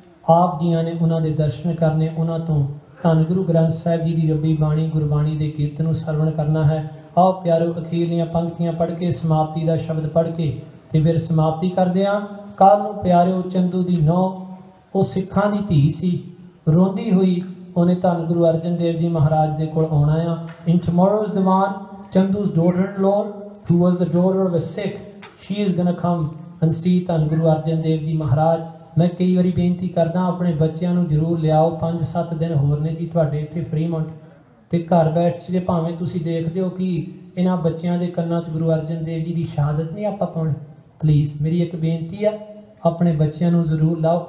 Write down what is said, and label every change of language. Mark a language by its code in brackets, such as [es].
[pa] ਆਪ ਜੀਆਂ ਨੇ ਉਹਨਾਂ ਦੇ ਦਰਸ਼ਨ ਕਰਨੇ, ਉਹਨਾਂ ਤੋਂ ਧੰਨ ਗੁਰੂ ਗ੍ਰੰਥ ਸਾਹਿਬ ਜੀ ਦੀ ਰੱਬੀ ਬਾਣੀ ਗੁਰਬਾਣੀ ਦੇ ਕੀਰਤਨ ਨੂੰ ਸਰਵਣ ਕਰਨਾ ਹੈ। ਆਓ ਪਿਆਰੋ, ਅਖੀਰਲੀਆਂ ਪੰਕਤੀਆਂ ਪੜ੍ਹ ਕੇ ਸਮਾਪਤੀ ਦਾ ਸ਼ਬਦ ਪੜ੍ਹ ਕੇ ਤੇ ਫਿਰ ਸਮਾਪਤੀ ਕਰਦੇ ਹਾਂ। ਕੱਲ੍ਹ ਨੂੰ ਪਿਆਰਿਓ ਚੰਦੂ ਦੀ ਨੌ, ਉਹ ਸਿੱਖਾਂ ਦੀ ਧੀ ਸੀ, ਰੋਂਦੀ ਹੋਈ ਉਹਨੇ ਧੰਨ ਗੁਰੂ ਅਰਜਨ ਦੇਵ ਜੀ ਮਹਾਰਾਜ ਦੇ ਕੋਲ ਆਉਣਾ ਆ। [en] In tomorrow's diwan, Chandu's daughter-in-law, who was the daughter of a Sikh, she is gonna come and see ਧੰਨ ਗੁਰੂ ਅਰਜਨ ਦੇਵ ਜੀ ਮਹਾਰਾਜ। [pa] ਮੈਂ ਕਈ ਵਾਰੀ ਬੇਨਤੀ ਕਰਦਾ, ਆਪਣੇ ਬੱਚਿਆਂ ਨੂੰ ਜ਼ਰੂਰ ਲਿਆਓ। 5-7 ਦਿਨ ਹੋਰ ਨੇ ਜੀ ਤੁਹਾਡੇ ਇੱਥੇ ਫਰੀਮੌਂਟ, ਤੇ ਘਰ ਬੈਠ ਕੇ ਭਾਵੇਂ ਤੁਸੀਂ ਦੇਖਦੇ ਹੋ ਕਿ ਇਹਨਾਂ ਬੱਚਿਆਂ ਦੇ ਕੰਨਾਂ 'ਚ ਗੁਰੂ ਅਰਜਨ ਦੇਵ ਜੀ ਦੀ ਸ਼ਹਾਦਤ ਨਹੀਂ ਆਪਾਂ ਪਾਉਣੀ। ਪਲੀਜ਼ ਮੇਰੀ ਇੱਕ ਬੇਨਤੀ ਆ, ਆਪਣੇ ਬੱਚਿਆਂ ਨੂੰ ਜ਼ਰੂਰ ਲਾਓ।